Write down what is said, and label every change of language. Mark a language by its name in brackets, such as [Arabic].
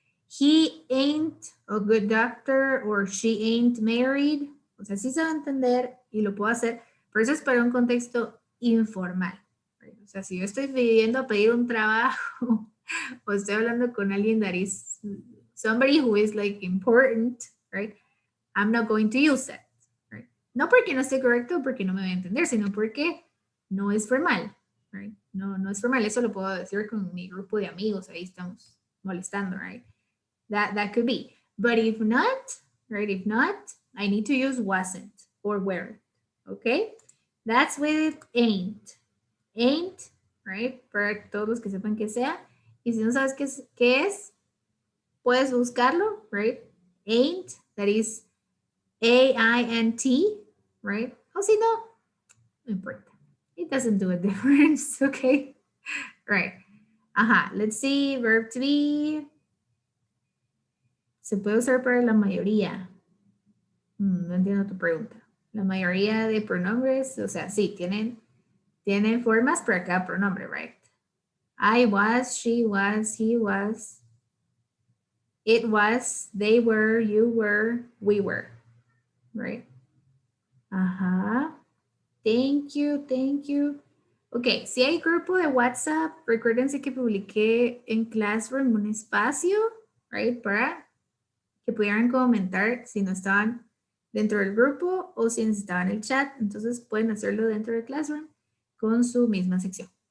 [English] He ain't a good doctor or she ain't married. [Spanish] O sea, sí se va a entender y lo puedo hacer, pero eso es para un contexto informal. Right? O sea, si yo estoy pidiendo a pedir un trabajo o estoy hablando con alguien [English] that is somebody who is like important, [Spanish] right? [English] I'm not going to use that, right? [Spanish] No porque no esté correcto, porque no me voy a entender, sino porque no es formal, right? No, no es formal. Eso lo puedo decir con mi grupo de amigos. Ahí estamos molestando, [English] right? That could be. But if not, right? If not, I need to use wasn't or weren't. Okay? That's with ain't. Ain't, right? [Spanish] Para todos los que sepan que sea. Y si no sabes qué es, puedes buscarlo, right? [English] Ain't, that is A-I-N-T, right? [Spanish] O si no, no importa. [English] It doesn't do a difference, okay? Right. Ajá, let's see, verb to be. [Spanish] Se puede usar para la mayoría. No entiendo tu pregunta. La mayoría de pronombres, o sea, sí, tienen formas para cada pronombre, right? [English] I was, she was, he was, it was, they were, you were, we were, right? Ajá. Thank you. [Spanish] Ok, si hay grupo de WhatsApp, recuérdense que publiqué en Classroom un espacio, right, para que pudieran comentar si no estaban dentro del grupo o si necesitaban el chat. Entonces pueden hacerlo dentro de Classroom con su misma sección.